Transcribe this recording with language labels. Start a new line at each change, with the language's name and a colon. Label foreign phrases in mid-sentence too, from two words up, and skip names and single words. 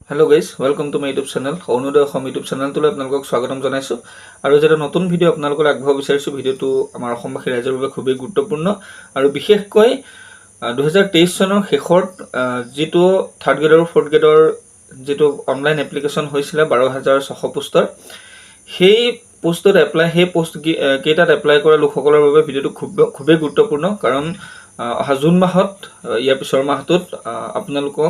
English: Hello guys, welcome to my YouTube channel.
Assamese: Onodoy Khom YouTube channel লৈ আপোনালোক স্বাগতম জনাইছো আৰু যেটা নতুন ভিডিও আপোনালোকৰ আগবঢ়াব বিচাৰিছো ভিডিওটো আমাৰ অসমবাসী ৰাইজৰ বাবে খুবেই গুৰুত্বপূৰ্ণ আৰু বিশেষকৈ 2023 চনৰ শেষত যেটো
English: third grade
Assamese: আৰু
English: fourth grade
Assamese: যেটো
English: online application
Assamese: হৈছিল 12600 পোষ্টৰ সেই পোষ্টত এপ্লাই সেই পোষ্ট কেইটাত এপ্লাই কৰা লোকসকলৰ বাবে ভিডিওটো খুবেই গুৰুত্বপূৰ্ণ কাৰণ অহা জুন মাহত ইয়াৰ পিছৰ মাহটোত আপোনালোকক